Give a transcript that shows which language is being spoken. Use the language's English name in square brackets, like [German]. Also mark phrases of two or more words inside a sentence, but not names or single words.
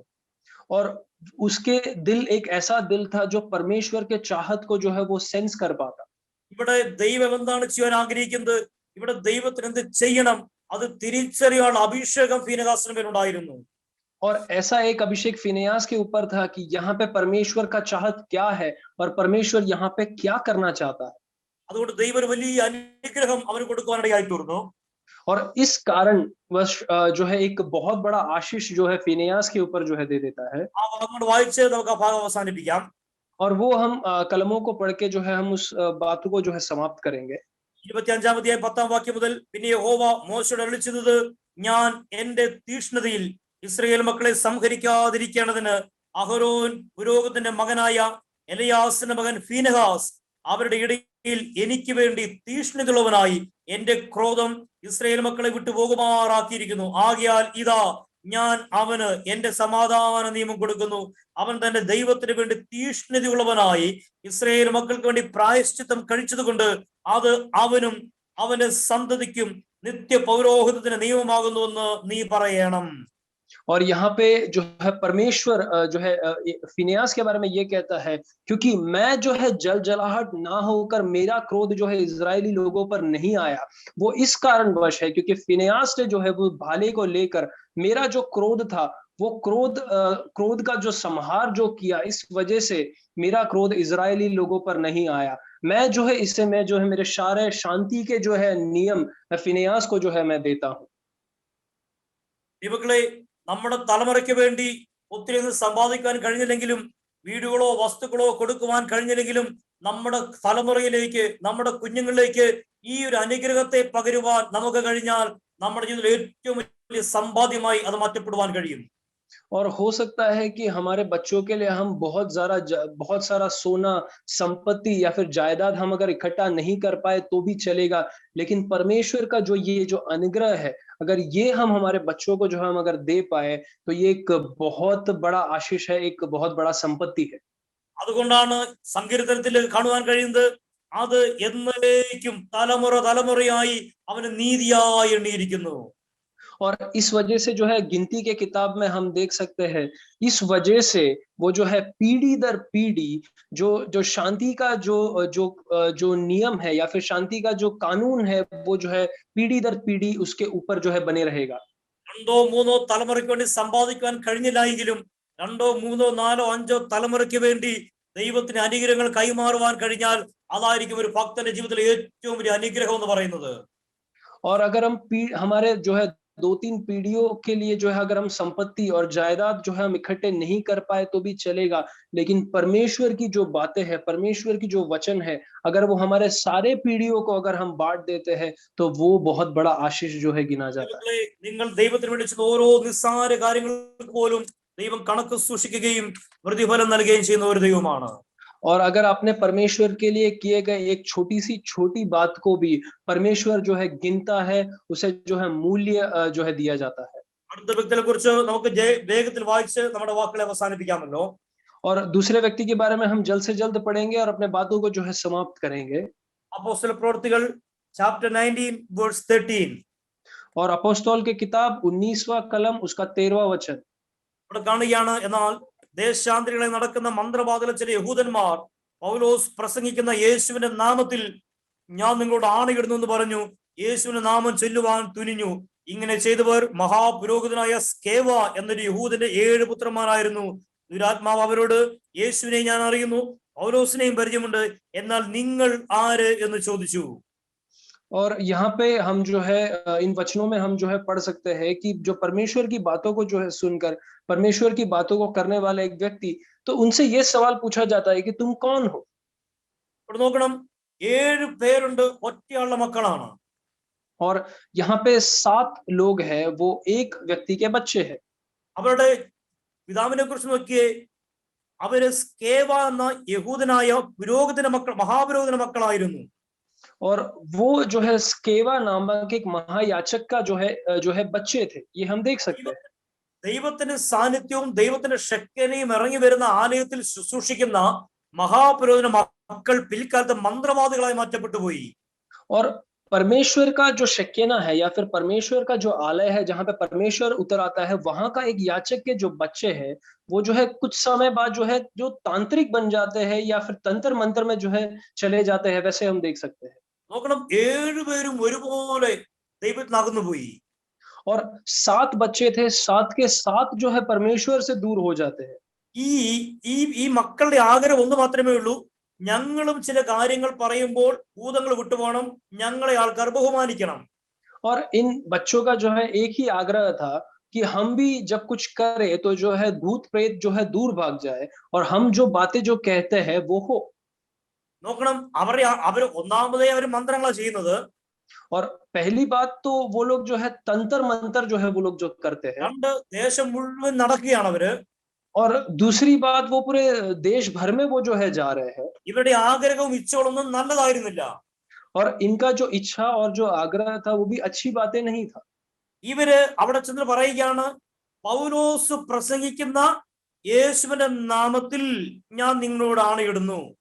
[Hindi] और उसके दिल एक ऐसा दिल था जो परमेश्वर के चाहत को जो है वो सेंस कर पाता। [Malayalam] ഇവിടെ ദൈവം എന്താണ് ചെയ്യാൻ ആഗ്രഹിക്കുന്നത്, ഇവിടെ ദൈവത്തിന് എന്ത് ചെയ്യണം, അത് തിരിച്ചറിയാനുള്ള അഭിഷേകം ഫീനെഹാസിന് മേലുണ്ടായിരുന്നു. [Hindi] और ऐसा एक अभिषेक फिनेयास के ऊपर था कि यहाँ पे परमेश्वर का चाहत क्या है और परमेश्वर यहाँ पे क्या करना चाहता है। [Malayalam] അതുകൊണ്ട് ദൈവം ഒരു വലിയ അനുഗ്രഹം അവന് കൊടുക്കുവാനിടയായി തീർന്നു. [Hindi] और इस कारण वह जो है एक बहुत बड़ा आशीष जो है फिनेयास के ऊपर जो है दे देता है। [Malayalam] ആ ഭാഗം വായിച്ച് നമുക്ക് ആ ഭാഗം അവസാനിപ്പിക്കാം. [Hindi] और वो हम कलमों को पढ़ के जो है हम उस बात को जो है समाप्त करेंगे। [Malayalam] 25-ാം അധ്യായം 10-ാം വാക്യം മുതൽ, പിന്നെ യഹോവ മോശയോട് അരുളിച്ചെയ്തത്, ഞാൻ എന്റെ തീഷ്ണതയിൽ ഇസ്രായേൽ മക്കളെ സംഹരിക്കാതിരിക്കേണ്ടതിന് അഹരോൻ പുരോഹിതന്റെ മകനായ എലിയാസിന്റെ മകൻ ഫീനെഹാസ് അവരുടെ ഇടയിൽ എനിക്ക് വേണ്ടി തീഷ്ണതയുള്ളവനായി എന്റെ ക്രോധം ഇസ്രായേൽ മക്കളെ വിട്ടു പോകുമാറാക്കിയിരിക്കുന്നു. ആകയാൽ ഇതാ ഞാൻ അവന് എന്റെ സമാധാന നിയമം കൊടുക്കുന്നു. അവൻ തന്റെ ദൈവത്തിന് വേണ്ടി തീഷ്ണതയുള്ളവനായി ഇസ്രായേൽ മക്കൾക്ക് വേണ്ടി പ്രായശ്ചിത്തം കഴിച്ചതുകൊണ്ട് അത് അവനും അവന്റെ സന്തതിക്കും നിത്യ പൗരോഹിതത്തിന് നിയമമാകുന്നുവെന്ന് നീ പറയണം. [Hindi] और यहाँ पे जो है परमेश्वर जो है फिनेहास के बारे में ये कहता है, क्योंकि मैं जो है जलजलाहट ना होकर मेरा क्रोध जो है इस्राएली लोगों पर नहीं आया, वो इस कारणवश है क्योंकि फिनेहास ने जो है वो भाले को लेकर मेरा जो क्रोध था, वो क्रोध का जो संहार जो किया, इस वजह से मेरा क्रोध इस्राएली लोगों पर नहीं आया। मैं जो है इससे मैं जो है मेरे सारे शांति के जो है नियम मैं फिनेहास को जो है मैं देता हूँ। [Malayalam] ദൈവങ്ങളെ, നമ്മുടെ തലമുറയ്ക്ക് വേണ്ടി ഒത്തിരി ഒന്നും സമ്പാദിക്കാൻ കഴിഞ്ഞില്ലെങ്കിലും, വീടുകളോ വസ്തുക്കളോ കൊടുക്കുവാൻ കഴിഞ്ഞില്ലെങ്കിലും, നമ്മുടെ തലമുറയിലേക്ക്, നമ്മുടെ കുഞ്ഞുങ്ങളിലേക്ക് ഈ ഒരു അനുഗ്രഹത്തെ പകരുവാൻ നമുക്ക് കഴിഞ്ഞാൽ നമ്മുടെ ജീവിതത്തിൽ ഏറ്റവും വലിയ സമ്പാദ്യമായി അത് മാറ്റപ്പെടുവാൻ കഴിയും. [Hindi] और हो सकता है कि हमारे बच्चों के लिए हम बहुत सारा सोना, संपत्ति या फिर जायदाद हम अगर इकट्ठा नहीं कर पाए तो भी चलेगा, लेकिन परमेश्वर का ये जो अनुग्रह है, अगर ये हम हमारे बच्चों को जो हम अगर दे पाए, तो ये एक बहुत बड़ा आशीष है, एक बहुत बड़ा संपत्ति है। [Malayalam] അതുകൊണ്ടാണ് സങ്കീർത്തനത്തിൽ കാണുവാൻ കഴിയുന്നത്, അത് എന്നേക്കും തലമുറ തലമുറയായി അവന് നീതിയായി എണ്ണിയിരിക്കുന്നു. [Hindi] और इस वजह से जो है गिनती के किताब में हम देख सकते हैं, इस वजह से वो जो है पीढ़ी दर पीढ़ी जो शांति का जो नियम है या फिर शांति का जो कानून है, वो जो है पीढ़ी दर पीढ़ी उसके ऊपर जो है बने रहेगा। [Malayalam] രണ്ടോ മൂന്നോ തലമുറയ്ക്ക് വേണ്ടി സമ്പാദിക്കാൻ കഴിഞ്ഞില്ല എങ്കിലും, രണ്ടോ മൂന്നോ നാലോ അഞ്ചോ തലമുറയ്ക്ക് വേണ്ടി ദൈവത്തിന് അനുഗ്രഹങ്ങൾ കൈമാറുവാൻ കഴിഞ്ഞാൽ അതായിരിക്കും ഒരു ഭക്തന്റെ ജീവിതത്തിലെ ഏറ്റവും വലിയ അനുഗ്രഹം എന്ന് പറയുന്നത്. [Hindi] और अगर हम हमारे जो है 2-3 पीढ़ियों के लिए जो है अगर हम संपत्ति और जायदाद जो है हम इकट्ठे नहीं कर पाए तो भी चलेगा, लेकिन परमेश्वर की जो बातें हैं, परमेश्वर की जो वचन है, अगर वो हमारे सारे पीढ़ियों को अगर हम बांट देते हैं, तो वो बहुत बड़ा आशीष जो है गिना जाता है। [Malayalam] ദൈവങ്ങളെ, നിങ്ങൾ ദൈവത്തിന് വേണ്ടി ചെയ്യുന്ന ഓരോ നിസ്സാര കാര്യങ്ങൾക്ക് പോലും ദൈവം കണക്ക് സൂക്ഷിക്കുകയും പ്രതിഫലം നൽകുകയും ചെയ്യുന്ന ഒരു ദൈവമാണ്. [Hindi] और अगर आपने परमेश्वर के लिए किए गए एक छोटी बात को भी परमेश्वर जो है गिनता है, उसे जो है मूल्य जो है दिया जाता है। [Malayalam] അടുത്ത വ്യക്തിയെ കുറിച്ച് നമുക്ക് വേഗത്തിൽ വായിച്ച് നമ്മുടെ വാക്കുകളെ അവസാനിപ്പിക്കാമല്ലോ. [Hindi] और दूसरे व्यक्ति के बारे में हम जल्द से जल्द पढ़ेंगे और अपने बातों को जो है समाप्त करेंगे। [Malayalam] അപ്പോസ്തല പ്രവൃത്തികൾ ചാപ്റ്റർ 19 വേഴ്സ് 13. [Hindi] और अपोस्तल के किताब 19वां कलम उसका 13वां वचन [Malayalam] ഇവിടെ കാണുകയാണ്, എന്നാൽ ദേശാന്തരികളെ നടക്കുന്ന മന്ത്രവാദികളെ ചില യഹൂദന്മാർ പൗലോസ് പ്രസംഗിക്കുന്ന യേശുവിന്റെ നാമത്തിൽ ഞാൻ നിങ്ങളോട് ആണയിടുന്നു എന്ന് പറഞ്ഞു യേശുവിന്റെ നാമം ചൊല്ലുവാൻ തുനിഞ്ഞു. ഇങ്ങനെ ചെയ്തവർ മഹാപുരോഹിതനായ സ്കേവ എന്നൊരു യഹൂദന്റെ 7 പുത്രന്മാരായിരുന്നു. ദുരാത്മാവ് അവരോട്, യേശുവിനെ ഞാൻ അറിയുന്നു, പൗലോസിനെയും പരിചയമുണ്ട്, എന്നാൽ നിങ്ങൾ ആര് എന്ന് ചോദിച്ചു. [Hindi] और यहाँ पे हम जो है इन वचनों में हम जो है पढ़ सकते हैं कि जो परमेश्वर की बातों को जो है सुनकर परमेश्वर की बातों को करने वाला एक व्यक्ति, तो उनसे ये सवाल पूछा जाता है कि तुम कौन हो। [Malayalam] ഇവിടെ നോക്കണം, 7 പേരുണ്ട്, ഒറ്റയാളുടെ മക്കളാണ്. [Hindi] और यहाँ पे 7 लोग हैं, वो एक व्यक्ति के बच्चे हैं। [Malayalam] അവരുടെ പിതാവിനെ കുറിച്ച് നോക്കിയേ, അവര് സ്കേവ എന്ന യഹൂദനായ പുരോഹിതന്റെ മക്കൾ, മഹാപുരോഹിതന്റെ മക്കളായിരുന്നു. [Hindi] और वो जो है स्केवा नामक एक महायाचक का जो है बच्चे थे, ये हम देख सकते हैं। [Malayalam] ദൈവത്തിന്റെ സാന്നിധ്യവും ദൈവത്തിന്റെ ശക്തിയും ഇറങ്ങി വരുന്ന ആലയത്തിൽ ശുശ്രൂഷിക്കുന്ന മഹാപുരോഹിതന്റെ മക്കൾ പിൽക്കാലത്ത് മന്ത്രവാദികളായി മാറ്റപ്പെട്ടു പോയി. [Hindi] और परमेश्वर का जो शक्यना है या फिर परमेश्वर का जो आलय है जहां पे परमेश्वर उतर आता है, वहां का एक याचक के जो बच्चे हैं, वो जो है कुछ समय बाद जो है जो तांत्रिक बन जाते हैं या फिर तंत्र मंत्र में जो है चले जाते हैं, वैसे हम देख सकते हैं। [Malayalam] നോക്കണം, 7 പേരും ഒരുപോലെ ദൈവത്തിൽ അകന്നു പോയി. [Hindi] और 7 बच्चे थे, 7 के 7 जो है परमेश्वर से दूर हो जाते हैं। [Malayalam] ഈ ഈ ഈ മക്കളുടെ ആഗ്രഹം ഒന്ന് മാത്രമേ ഉള്ളൂ, ഞങ്ങളും ചില കാര്യങ്ങൾ പറയുമ്പോൾ ഭൂതങ്ങൾ വിട്ടുപോകണം, ഞങ്ങളെ ആൾക്കാർ ബഹുമാനിക്കണം. [Hindi] और इन बच्चों का जो है एक ही आग्रह था कि हम भी जब कुछ करें तो जो है भूत प्रेत जो है दूर भाग जाए और हम जो बातें जो कहते हैं वो हो। [Malayalam] നോക്കണം, അവർ ഒന്നാമതേ അവർ മന്ത്രങ്ങളാണ് ചെയ്യുന്നത്. [Hindi] और पहली बात तो वो लोग जो है तंत्र मंत्र जो है वो लोग जो करते हैं। [Malayalam] രണ്ട്, ദേശം മുഴുവൻ നടക്കുകയാണ് അവര്. [Hindi] और दूसरी बात वो पूरे देश भर में वो जो है जा रहे हैं। [Malayalam] ഇവരുടെ ആഗ്രഹവും ഇച്ഛകളൊന്നും നല്ലതായിരുന്നില്ല. [Hindi] और इनका जो इच्छा और जो आग्रह था वो भी अच्छी बातें नहीं था। [Malayalam] ഇവര് അവിടെ ചെന്ന് പറയുകയാണ്, പൗലോസ് പ്രസംഗിക്കുന്ന യേശുവിന്റെ നാമത്തിൽ ഞാൻ നിങ്ങളോട് ആണയിടുന്നു.